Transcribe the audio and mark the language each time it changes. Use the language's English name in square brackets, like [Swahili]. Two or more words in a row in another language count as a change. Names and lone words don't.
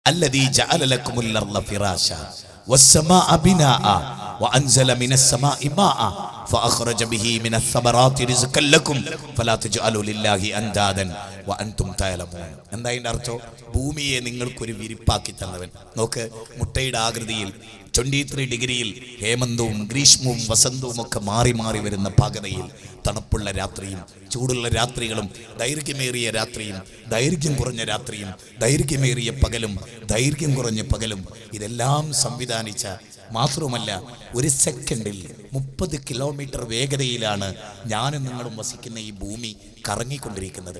[Arabic] الذي جعل لكم الأرض فراشا والسماء بناء وأنزل من السماء ماء فأخرج به من الثمرات رزقا لكم فلا تجعلوا لله أندادا وأنتم تعلمون. [Malayalam] എന്താ ഇതിന്റെ അർത്ഥം? ഭൂമിയെ നിങ്ങൾക്കൊരു വിരിപ്പാക്കി തന്നവൻ. നോക്ക്, മുട്ടയുടെ ആകൃതിയിൽ 23 ഡിഗ്രിയിൽ ഹേമന്തവും ഗ്രീഷ്മവും വസന്തവും ഒക്കെ മാറി മാറി വരുന്ന പാകതയിൽ തണുപ്പുള്ള രാത്രിയും ചൂടുള്ള രാത്രികളും ദൈർഘ്യമേറിയ രാത്രിയും ദൈർഘ്യം കുറഞ്ഞ രാത്രിയും ദൈർഘ്യമേറിയ പകലും ദൈർഘ്യം കുറഞ്ഞ പകലും ഇതെല്ലാം സംവിധാനിച്ച, മാത്രവുമല്ല ഒരു സെക്കൻഡിൽ 30 കിലോമീറ്റർ വേഗതയിലാണ് ഞാനും നിങ്ങളും വസിക്കുന്ന ഈ ഭൂമി കറങ്ങിക്കൊണ്ടിരിക്കുന്നത്.